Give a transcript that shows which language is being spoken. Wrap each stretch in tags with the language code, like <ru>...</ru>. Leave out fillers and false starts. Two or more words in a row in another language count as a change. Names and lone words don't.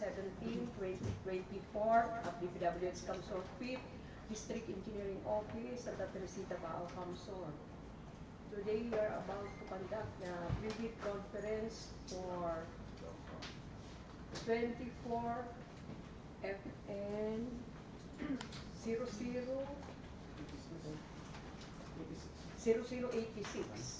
<en>2017-2024 at DPWH Camarines Sur 5th District Engineering Office at Teresita Bao Camsor. Today we are about to conduct a vivid conference for 24 FN 0086.</en>